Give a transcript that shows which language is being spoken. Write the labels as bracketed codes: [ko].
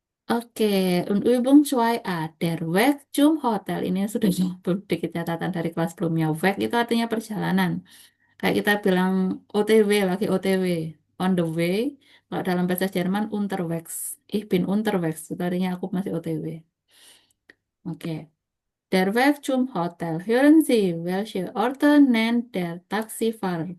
[de] Oke, und Übung 2a, der Weg zum Hotel. [id] Ini sudah sedikit catatan dari kelas sebelumnya. Weg itu artinya perjalanan. Kayak kita bilang OTW, lagi OTW. [en] On the way. [id] Kalau dalam bahasa Jerman, [de] unterwegs. Ich bin unterwegs. [id] Itu artinya aku masih OTW. [de] Oke. Der Weg zum Hotel. Hören Sie, welche Orte nennt der Taxifahrer?